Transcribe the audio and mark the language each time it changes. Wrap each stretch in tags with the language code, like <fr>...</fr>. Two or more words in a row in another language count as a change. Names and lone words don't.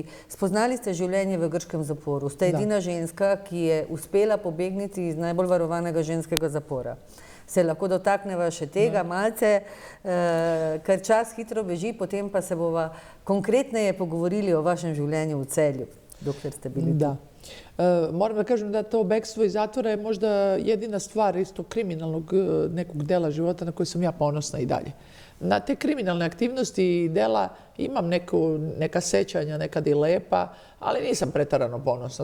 <sl>Spoznali ste življenje v grškem zaporu. Ste edina ženska, ki je uspela pobegniti iz najbolj varovanega ženskega zapora. Se lahko dotakneva še tega malce, ker čas hitro beži, potem pa se bova konkretneje pogovorili o vašem življenju v Celju, dokler ste bili tu.</sl> <sr>Moram da kažem da to bekstvo iz zatvora je možda jedina stvar isto kriminalnog nekog dela života na koje sam ja ponosna i dalje. Na te kriminalne aktivnosti i dela imam neka sećanja, nekad i lepa, ali nisam pretarano ponosna.</sr>